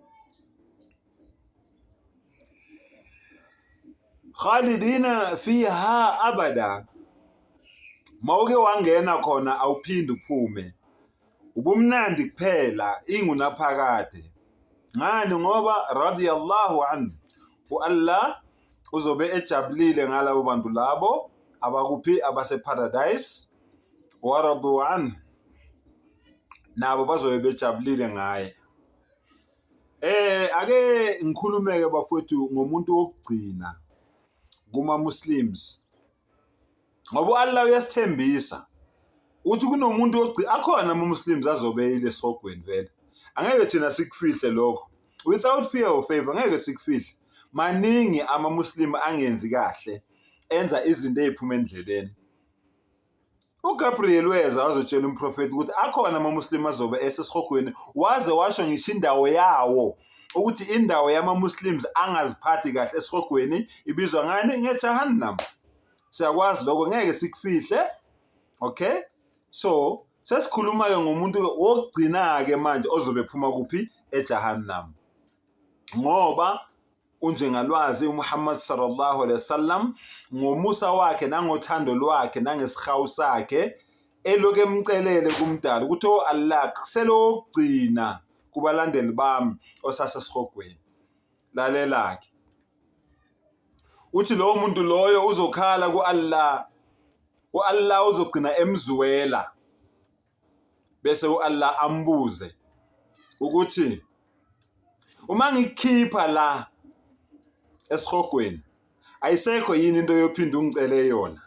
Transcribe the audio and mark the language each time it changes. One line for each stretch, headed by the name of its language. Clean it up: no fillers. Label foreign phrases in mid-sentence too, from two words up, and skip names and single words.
Arabic: خالدين فيها أبدا,
Zulu: mawuke wangena khona awuphindi uphume, ubumnandi kuphela ingunaphakade. Ngani? Ngoba
Arabic: رضي الله عنه,
Zulu: Allah uzobe ejabulile ngalabo bantu labo abakuphi abase-paradise,
Arabic: ورضوا عنه,
Zulu: nabo bazobe bejabulile ngaye. Ake ngikhulumeke bafowethu ngomuntu wokugcina kuma-Muslims, ngoba Allah uyasithembisa uthi kunomuntu wokugcina. Akhona ama-Muslims azobe ile esihogweni vele, angeke thina sikufihle lokho,
English: without fear of favor
Zulu: angeke sikufihle. Maningi ama-Muslim angenzi kahle, enza izinto eziphuma endleleni. uGabriel weza wazotshela umprofeti ukuthi akhona ama-Muslim azobe esesihogweni, waze washo ngisho indawo yawo ukuthi indawo yama-Muslims angaziphathi kahle esihogweni ibizwa ngani? NgeJahannam. Siyakwazi lokho, ngeke sikufihle. Okay, so sesikhuluma-ke ngomuntu wokugcina-ke manje ozobe phuma kuphi? EJahannam. Ngoba unjengalwazi uMuhammad
Arabic: صلى الله عليه وسلم
Zulu: ngomusa wakhe nangothando lwakhe nangesihawu sakhe eloke emcelele kumdala ukuthi Allah kuselokugcina kubalandeli bami osasesihogweni. Lalelake, uthi lowo muntu loyo uzokhala ku-Allah, u-Allah uzogcina emzwela, bese u-Allah ambuze ukuthi uma ngikhipha la esihogweni ayisekho yini into yophinda ungicele yona?